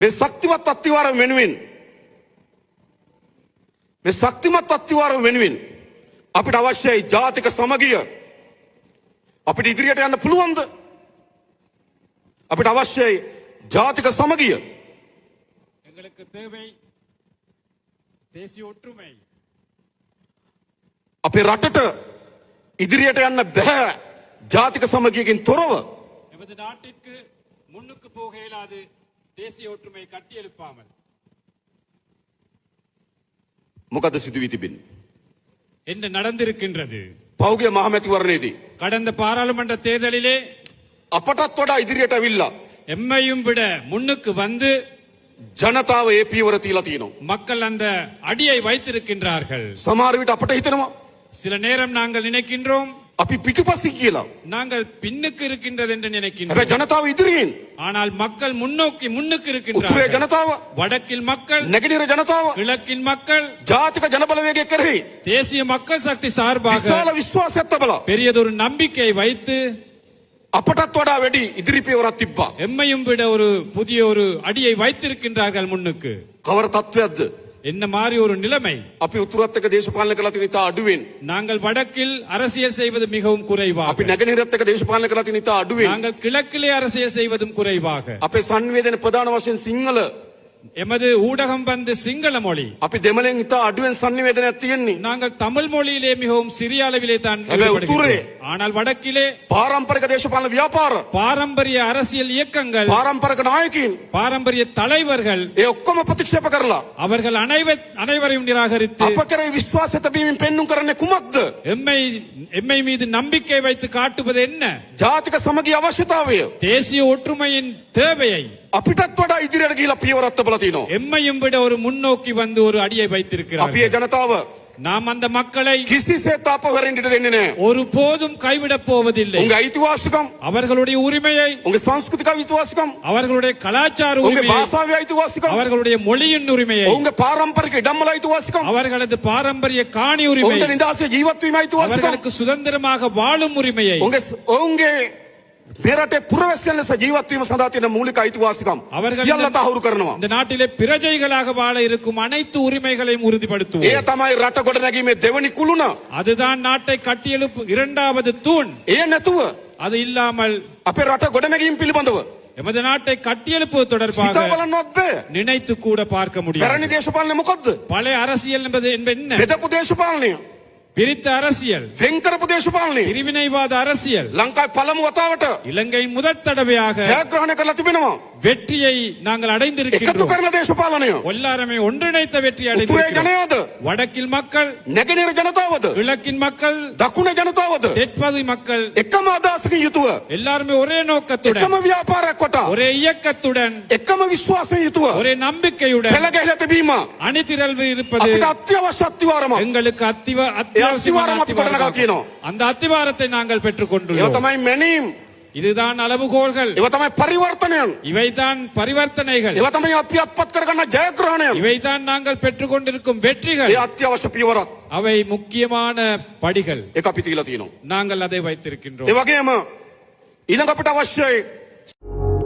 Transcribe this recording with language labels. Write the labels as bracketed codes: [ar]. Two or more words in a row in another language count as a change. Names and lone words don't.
[si] මේ ශක්තිමත් අත්තිවාරම වෙනුවෙන් මේ ශක්තිමත් අත්තිවාරම වෙනුවෙන් අපිට අවශ්‍යයි ජාතික සමගිය. අපිට ඉදිරියට යන්න පුළුවන්ද? අපිට අවශ්‍යයි ජාතික සමගිය. [ta] எங்களுக்கு தேவை தேசிய ஒற்றுமை. [si] අපේ රටට ඉදිරියට යන්න බෑ ජාතික සමගියකින් තොරව. [ta] எமது நாட்டிற்கு முன்னுக்கு போக இயலாது தேசிய ஒற்றுமை கட்டியெழுப்பாமல். [si] මොකද සිදු වී තිබෙන්නේ? [ta] என்ன நடந்திருக்கின்றது? [si] පෞගේ මහමැතිවරණයේදී [ta] கடந்த பாராளுமன்ற தேர்தலிலே [si] අපටත් වඩා ඉදිරියට ඇවිල්ලා [ta] எம்மையும் விட முன்னுக்கு வந்து [si] ජනතාව ඒ පියවර තියලා තියෙනවා. [ta] மக்கள் அந்த அடியை வைத்திருக்கின்றார்கள். [si] සමහර විට අපට හිතෙනවා [ta] சில நேரம் நாங்கள் நினைக்கின்றோம் [si] අපි පිටුපසින් කියලා. [ta] நாங்கள் பின்னுக்கு இருக்கின்றது என்று [si] හැබැයි [ta] நினைக்கின்றோம். [si] ජනතාව ඉදිරියෙන්. [ta] ஆனால் மக்கள் முன்னோக்கி முன்னுக்கு [si] උතුරේ [ta] இருக்கின்றார்கள். [si] ජනතාව, [ta] வடக்கில் மக்கள், [si] නැගෙනහිර ජනතාව [ta] கிழக்கில் மக்கள் [si] ජාතික ජනබලවේගය කෙරෙහි [ta] தேசிய மக்கள் சக்தி சார்பாக [si] විශාල විශ්වාසයක් තබලා [ta] பெரியதொரு நம்பிக்கையை வைத்து [si] අපටත් වඩා වැඩි ඉදිරි පියවරක් තිබ්බා. [ta] எம்மையும் விட ஒரு புதிய ஒரு அடியை வைத்திருக்கின்றார்கள் முன்னுக்கு. [si] කවර තත්වයක්ද? [ta] என்ன மாதிரி ஒரு நிலைமை? [si] අපි උතුරත් එක්ක දේශපාලන කළා තියෙන ඉතා අඩුවෙන්. [ta] நாங்கள் வடக்கில் அரசியல் செய்வது மிகவும் குறைவாக. [si] අපි නැගෙනහිරත් එක්ක දේශපාලන කළා තියෙන ඉතා අඩුවෙන්. [ta] நாங்கள் கிழக்கிலே அரசியல் செய்வதும் குறைவாக. [si] අපේ සංවේදන ප්‍රධාන වශයෙන් සිංහල. [ta] எமது ஊடகம் வந்து சிங்கள மொழி. [si] අපි දෙමළෙන් ඉතා අඩුවෙන් සංවේදනයක් තියෙන්නේ. [ta] நாங்கள் தமிழ் மொழியிலே மிகவும் சிறிய அளவிலே தான் [si] හැබැයි උතුරේ [ta] ஈடுபடுகின்றோம். ஆனால் வடக்கிலே [si] පාරම්පරික දේශපාලන ව්‍යාපාර, [ta] பாரம்பரிய அரசியல் இயக்கங்கள், [si] පාරම්පරික නායකයින් [ta] பாரம்பரிய தலைவர்கள் [si] ඒ ඔක්කොම ප්‍රතික්ෂේප කරලා [ta] அவர்கள் அனைவரையும் நிராகரித்து [si] අප කෙරෙහි විශ්වාසය තැබීමෙන් පෙන්눔 කරන්නේ කුමක්ද? [ta] எம்மை மீது நம்பிக்கை வைத்து காட்டுவது என்ன? [si] ජාතික සමගිය අවශ්‍යතාවය. [ta] தேசிய ஒற்றுமையின் தேவையை. [si] අපිටත් වඩා ඉදිරියට ගිහිලා පියවරක් තබලා තිනවා. [ta] எம்மையும் விட ஒரு முன்னோக்கி வந்து ஒரு அடியை [si] අපි [ta] வைத்திருக்கிறார்கள். [si] ඒ ජනතාව [ta] நாம் அந்த மக்களை [si] කිසිසේත් අපවරින්ට දෙන්නේ නැහැ. [ta] ஒரு போதும் கைவிடப் போவதில்லை. [si] උන්ගේ අයිතිවාසිකම්, [ta] அவர்களுடைய உரிமையை, [si] උන්ගේ සංස්කෘතික අයිතිවාසිකම්, [ta] அவர்களுடைய கலாச்சார [si] උන්ගේ [ta] உரிமையை, [si] භාෂාවේ අයිතිවාසිකම්, [ta] அவர்களுடைய மொழியின் உரிமையை, [si] උන්ගේ පාරම්පරික ඉඩම්වල අයිතිවාසිකම්, [ta] அவர்களது பாரம்பரிய காணி உரிமை, [si] උන්ගේ නිදහසේ ජීවත් වීම අයිතිවාසිකම්, [ta] அவர்களுக்கு சுதந்திரமாக வாழும் உரிமையை, [si] ඔවුන්ගේ මෙරටේ පුරවැසියන් ලෙස ජීවත් වීම සඳහා තියෙන මූලික අයිතිවාසිකම් [ta] அவர்கள் [si] සියල්ල තහවුරු කරනවා. [ta] இந்த நாட்டிலே பிரஜைகளாக வாழ இருக்கும் அனைத்து உரிமைகளையும் [si] ඒ [ta] உறுதிப்படுத்துவோம். [si] තමයි රට ගොඩනැගීමේ දෙවනි කුළුණ. [ta] அதுதான் நாட்டை கட்டியெழுப்பு இரண்டாவது தூண். [si] ඒ නැතුව [ta] அது இல்லாமல் [si] අපේ රට ගොඩනැගීම පිළිබඳව [ta] எமது நாட்டை கட்டியெழுப்புவது தொடர்பாக [si] සිතා බලන්නවත් බෑ. [ta] நினைத்து கூட பார்க்க முடியாது. [si] පැරණි දේශපාලනය මොකද්ද? [ta] பழைய அரசியல் என்பது என்ன? [si] බෙදපු දේශපාලනය, [ta] பிரித்த அரசியல், [si] වෙන් කරපු දේශපාලනය [ta] பிரிவினைவாத அரசியல் [si] ලංකාවේ පළමු වතාවට [ta] இலங்கையின் முதற் தடவையாக [si] ජයග්‍රහණය කරලා තිබෙනවා. [ta] வெற்றியை நாங்கள் [si] එකතු [ta] அடைந்திருக்கின்றோம். [si] කරන දේශපාලනය. [ta] எல்லாருமே ஒன்றிணைத்த வெற்றி [si] උතුරේ [ta] அடைந்திருக்கிறோம். [si] ජනයාද, [ta] வடக்கில் மக்கள், [si] නැගෙනහිර ජනතාවද, [ta] கிழக்கின் மக்கள், [si] දකුණේ ජනතාවද [ta] தெற்பகுதி மக்கள் [si] එකම අදහසකින් යුතුව, [ta] எல்லாருமே ஒரே நோக்கத்துடன், [si] එකම ව්‍යාපාරයක් වටා, [ta] ஒரே இயக்கத்துடன், [si] එකම විශ්වාසයෙන් යුතුව [ta] ஒரே நம்பிக்கையுடன் [si] පෙළ ගැහිලා තිබීම [ta] அணிதிரள்வு இருப்பது [si] අපිට අත්‍යවශ්‍ය අත්විවරමක්. [ta] எங்களுக்கு [si] අත්තිවාරම අපි ගොඩනගා තියෙනවා. [ta] அந்த அத்திவாரத்தை நாங்கள் பெற்றுக் [si] ඒව [ta] கொண்டுள்ளோம். [si] තමයි මැනීම්, [ta] இதுதான் அளவுகோல்கள், [si] ඒව තමයි පරිවර්තනයන්, [ta] இவைதான் பரிவர்த்தனைகள், [si] ඒව තමයි අපි අත්පත් කරගන්න ජයග්‍රහණයන්. [ta] இவைதான் நாங்கள் பெற்றுக் கொண்டிருக்கும் [si] ඒ [ta] வெற்றிகள். [si] අත්‍යවශ්‍ය පියවරක්. [ta] அவை முக்கியமான படிகள். [si] ඒක අපි තියලා තියෙනවා. [ta] நாங்கள் அதை வைத்திருக்கின்றோம். [si] ඒ වගේම ඊළඟ අපිට අවශ්‍යයි